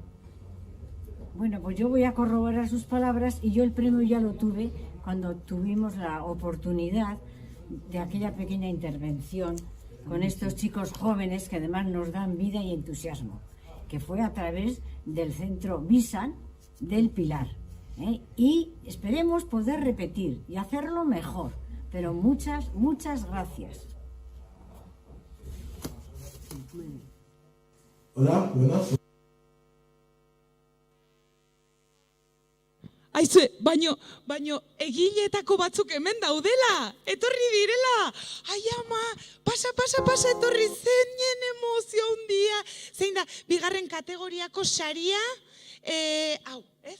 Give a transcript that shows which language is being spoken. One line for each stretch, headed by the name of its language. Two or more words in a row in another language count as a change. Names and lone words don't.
Spanish: Bueno, pues yo voy a corroborar sus palabras y yo el premio ya lo tuve cuando tuvimos la oportunidad de aquella pequeña intervención con estos chicos jóvenes que además nos dan vida y entusiasmo, que fue a través del centro Visan del Pilar. Y esperemos poder repetir y hacerlo mejor, pero muchas gracias. Hola, buenas.
Basque: Aizue, baino egileetako batzuk hemen daudela, etorri direla. Ai ama, pasa, etorri zeinen emozio handia. Zein da, bigarren kategoriako saria, hau, ez?